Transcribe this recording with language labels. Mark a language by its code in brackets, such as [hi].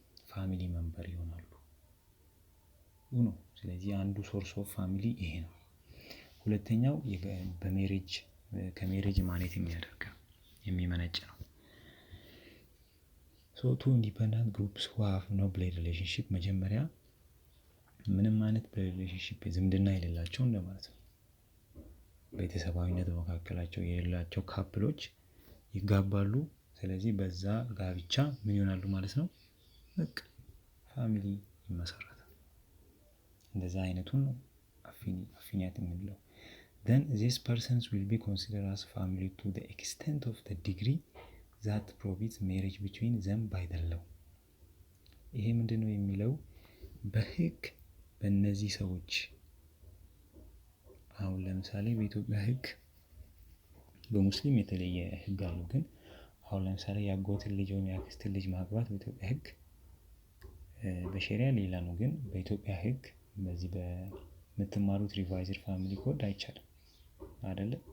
[am] ፋሚሊ መንበር ይሆናሉ ነው። ስለዚህ አንዱ ሶርስ ኦፍ ፋሚሊ ይሄ ነው። ሁለተኛው በሜሬጅ ከሜሬጅ ማኔት የሚመነጭ ነው። [en] ሶ ቱ ኢንዲፔንደንት ግሩፕስ ሁ ሃቭ ኖ ብለድ ሪሌሽንሺፕ፣ [am] መጀመሪያ ምንም አይነት ብለድ ሪሌሽንሺፕ ዝምድና የሌላቸው እንደማለት ነው። ቤተሰባዊነት በመካከላቸው የሌላቸው ካፕሎች ይጋባሉ። ስለዚህ በዛ ጋብቻ ምን ይሆናሉ ማለት ነው? በቃ ፋሚሊ ይመሰረታል። እንደዛ አይነቱን ነው አፊኒያት የምንለው። [en] then these persons will be considered as family to the extent of the degree that prohibits marriage between them by the law። [am] ይሄ ምንድነው የሚለው? በህግ በእነዚህ ሰዎች አሁን ለምሳሌ በኢትዮጵያ ህግ፣ በሙስሊም የተለየ ህግ አለው። ግን አሁን ለምሳሌ የአጎትን ልጅ ወይም የአክስትን ልጅ ማግባት በኢትዮጵያ ህግ፣ በሸሪያ ሌላ ነው። ግን በኢትዮጵያ ህግ በዚህ በምትማሩት ሪቫይዝድ ፋሚሊ ኮድ አይቻልም አይደለ?